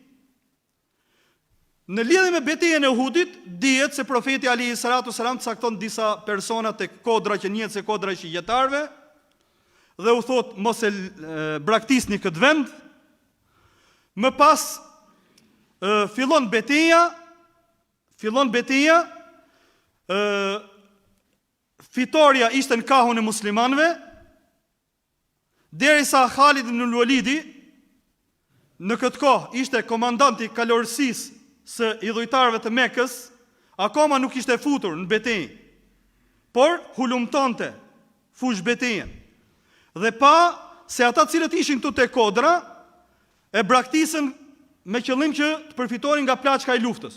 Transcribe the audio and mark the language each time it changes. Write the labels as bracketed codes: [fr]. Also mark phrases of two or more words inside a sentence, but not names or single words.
[sq] Në lidhje me betejën e Uhudit, dihet se profeti [ar] عليه السلام [sq] cakton disa persona tek kodra që njihet se kodra e shigjetarëve dhe u thot mos e braktisni këtë vend. Më pas fillon beteja, fitoria ishte në kahun e muslimanëve, derisa Khalid ibn al-Walidi në këtë kohë ishte komandanti i kalorësisë së idhujtarëve të Mekës, akoma nuk ishte futur në betejë, por hulumtonte fush betejën. Dhe pa se ata cilët ishin këtu te kodra e braktisën me qëllim që të përfitonin nga plaçka e luftës.